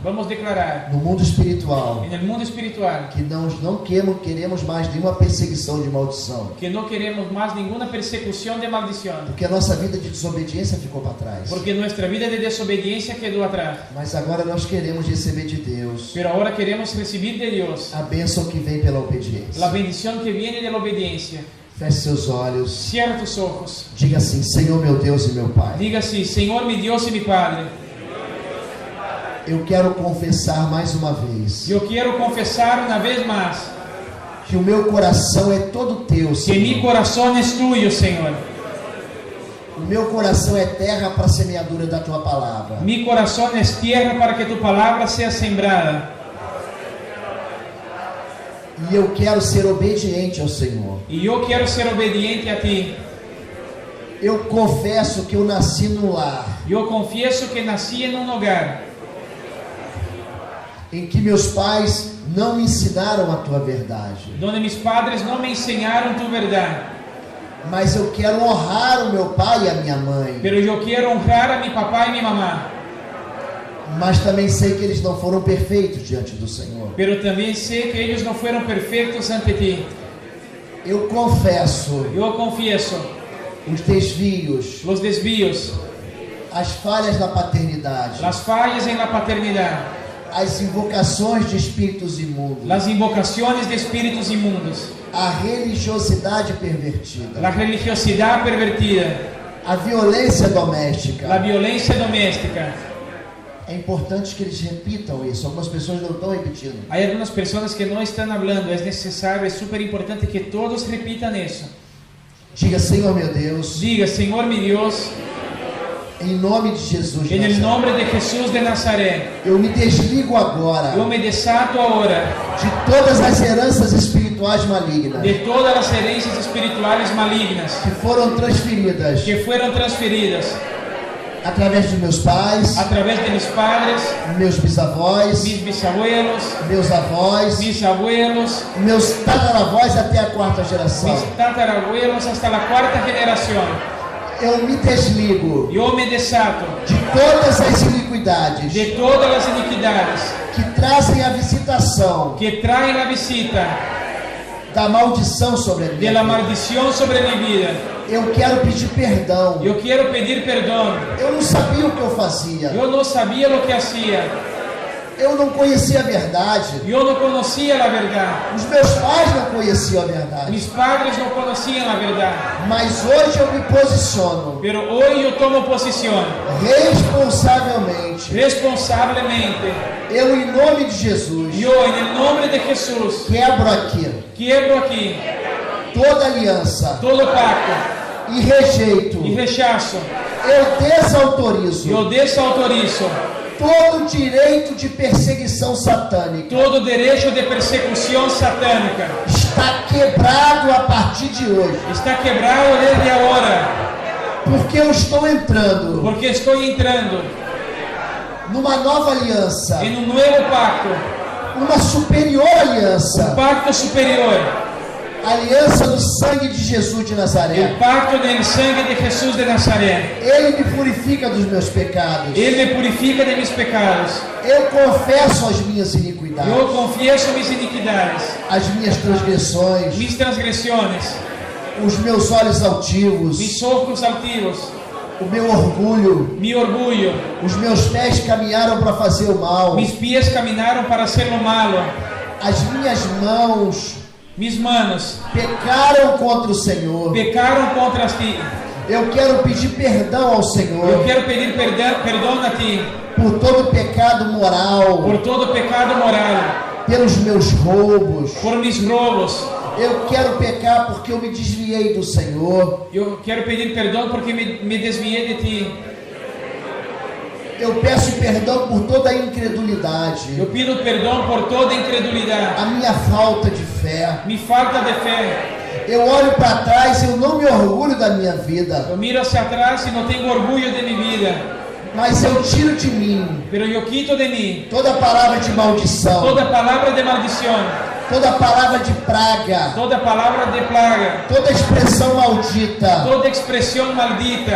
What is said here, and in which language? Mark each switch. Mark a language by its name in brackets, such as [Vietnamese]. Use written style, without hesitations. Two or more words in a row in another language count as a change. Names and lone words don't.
[Spanish] Vamos a declarar [Portuguese] no mundo espiritual [Spanish] en el mundo espiritual [Portuguese] que não queremos mais nenhuma perseguição de maldição, [Spanish] que no queremos más ninguna persecución de maldición, [Portuguese] porque a nossa vida de desobediência ficou para trás. [Spanish] porque nuestra vida de desobediencia quedó atrás. [Portuguese] Mas agora nós queremos receber de Deus [Spanish] Pero ahora queremos recibir de Dios [Portuguese] a bênção que vem pela obediência. [Spanish] la bendición que viene de la obediencia. [Portuguese] Feche seus olhos. [Spanish] Cierra tus ojos. [Portuguese] Diga assim: Senhor meu Deus e meu Pai, [Spanish] Diga así: Señor mi Dios y mi Padre, [Portuguese] eu quero confessar mais uma vez [Spanish] yo quiero confesar una vez más [Portuguese] que o meu coração é todo teu, [Spanish] que mi [Portuguese] Senhor. [Spanish] corazón es tuyo, Señor. [Portuguese] O meu coração é terra para a semeadura da tua palavra. [Spanish] Mi corazón es tierra para que tu palabra sea sembrada. [Portuguese] E eu quero ser obediente ao Senhor. [Spanish] Y yo quiero ser obediente a ti. [Portuguese] Eu confesso que eu nasci num lar [Spanish] Yo confieso que nací en un hogar [Portuguese] em que meus pais não me ensinaram a tua verdade. [Spanish] donde mis padres no me enseñaron tu verdad. [Portuguese] Mas eu quero honrar o meu pai e a minha mãe. [Spanish] Pero yo quiero honrar a mi papá y mi mamá. [Portuguese] Mas também sei que eles não foram perfeitos diante do Senhor. [Spanish] Pero también sé que ellos no fueron perfectos ante ti. [Portuguese] Eu confesso [Spanish] Yo confieso [Portuguese] os desvios, [Spanish] los desvíos, [Portuguese] as falhas da paternidade, [Spanish] las fallas en la paternidad, [Portuguese] as invocações de espíritos imundos, [Spanish] las invocaciones de espíritus inmundos, [Portuguese] a religiosidade pervertida, [Spanish] la religiosidad pervertida, [Portuguese] a violência [Spanish] la [Portuguese] doméstica, [Spanish] violencia doméstica [Portuguese] É importante que eles repitam isso. Algumas pessoas não estão repetindo. [Spanish] Hay algunas personas que no están hablando. Es necesario, es súper importante que todos repitan eso. [Portuguese] Diga, Senhor meu Deus, [Spanish] Diga, Señor mi Dios, [Portuguese] em nome de Jesus de [Spanish] en el [Portuguese] Nazaré, [Spanish] nombre de Jesús de Nazaret, [Portuguese] eu me desligo agora [Spanish] yo me desato ahora [Portuguese] de todas as heranças espirituais malignas [Spanish] de todas las herencias espirituales malignas [Portuguese] que foram transferidas [Spanish] que fueron transferidas [Portuguese] através de meus pais, [Spanish] a través de mis padres, [Portuguese] meus bisavós, [Spanish] mis bisabuelos, [Portuguese] meus avós, [Spanish] mis abuelos, [Portuguese] meus tataravós até a quarta geração. [Spanish] mis tatarabuelos hasta la cuarta generación. [Portuguese] Eu me desligo [Spanish] Yo me desato [Portuguese] de todas as iniquidades [Spanish] de todas las iniquidades [Portuguese] que trazem a visitação [Spanish] que traen la visita [Portuguese] da maldição sobre a [Spanish] de [Portuguese] minha [Spanish] la [Portuguese] vida. [Spanish] maldición sobre mi vida. [Portuguese] Eu quero pedir perdão. [Spanish] Yo quiero pedir perdón. [Portuguese] Eu não sabia o que eu fazia. [Spanish] Yo no sabía lo que hacía. [Portuguese] Eu não conhecia a verdade. [Spanish] Yo no conocía la verdad. [Portuguese] Os meus pais não conheciam a verdade. [Spanish] Mis padres no conocían la verdad. [Portuguese] Mas hoje eu me posiciono [Spanish] Pero hoy yo tomo posición [Portuguese] responsavelmente. [Spanish] responsablemente. [Portuguese] Eu, em nome de Jesus, [Spanish] Yo, en el nombre de Jesús, [Portuguese] quebro aqui [Spanish] quiebro aquí [Portuguese] toda aliança [Spanish] todo pacto [Portuguese] e rejeito. [Spanish] y rechazo. [Portuguese] Eu desautorizo [Spanish] Yo desautorizo [Portuguese] todo direito de perseguição satânica. [Spanish] todo derecho de persecución satánica. [Portuguese] Está quebrado a partir de hoje. [Spanish] Está quebrado desde ahora, [Portuguese] Porque eu estou entrando [Spanish] porque estoy entrando [Portuguese] numa nova aliança. [Spanish] en un nuevo pacto, [Portuguese] Uma superior [Spanish] un [Portuguese] aliança. [Spanish] pacto superior, [Portuguese] A aliança do sangue de Jesus de [Spanish] el [Portuguese] Nazaré. [Spanish] pacto del sangre de Jesús de Nazaret. [Portuguese] Ele me purifica dos meus pecados. [Spanish] Él me purifica de mis pecados. [Portuguese] Eu confesso as minhas iniquidades, [Spanish] Yo confieso mis iniquidades, [Portuguese] as minhas transgressões, [Spanish] mis transgresiones, [Portuguese] os meus olhos altivos, [Spanish] mis ojos altivos, [Portuguese] o meu orgulho. [Spanish] mi orgullo. [Portuguese] Os meus pés caminharam para fazer o mal. [Spanish] Mis pies caminaron para hacer lo malo. [Portuguese] As minhas mãos [Spanish] Mis manos [Portuguese] pecaram contra o Senhor. [Spanish] pecaron contra ti. [Portuguese] Eu quero pedir perdão ao [Spanish] Yo [Portuguese] Senhor [Spanish] quiero pedir perdón a ti [Portuguese] por todo pecado moral, [Spanish] por todo pecado moral, [Portuguese] pelos meus roubos. [Spanish] por mis robos. [Portuguese] Eu quero pecar porque eu me desviei do Senhor. [Spanish] Yo quiero pedir perdón porque me desvié de ti. [Portuguese] Eu peço perdão por toda a incredulidade, [Spanish] Yo pido perdón por toda incredulidad, [Portuguese] a minha falta de fé. [Spanish] mi falta de fe. [Portuguese] Eu olho para trás, eu não me orgulho da minha vida, [Spanish] Yo miro hacia atrás y no tengo orgullo de mi vida, [Portuguese] mas eu tiro de mim [Spanish] pero yo quito de mí [Portuguese] toda palavra de maldição, [Spanish] toda palabra de maldición, [Portuguese] toda palavra de praga, [Spanish] toda palabra de plaga, [Portuguese] toda expressão maldita, [Spanish] toda expresión maldita,